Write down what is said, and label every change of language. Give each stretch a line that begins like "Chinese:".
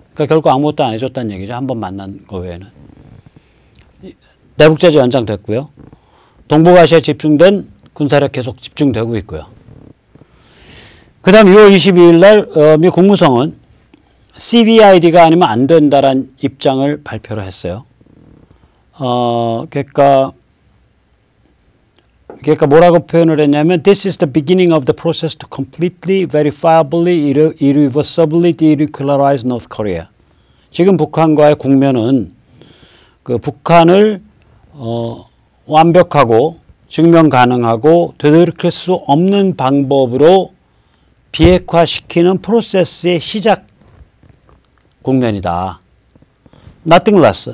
Korean: 그러니까 결국 아무것도 안 해줬다는 얘기죠. 한 번 만난 거 외에는. 대북제재 연장됐고요. 동북아시아에 집중된 군사력 계속 집중되고 있고요. 그 다음 6월 22일 날 미 국무성은 CVID가 아니면 안 된다라는 입장을 발표를 했어요. 그러니까 뭐라고 표현을 했냐면
English: This is the beginning of the process to completely, verifiably, irreversibly denuclearize North Korea.
Korean: 지금 북한과의 국면은 그 북한을 완벽하고 증명 가능하고 되돌이킬 수 없는 방법으로 비핵화시키는 프로세스의 시작 국면이다.
English: Nothing less.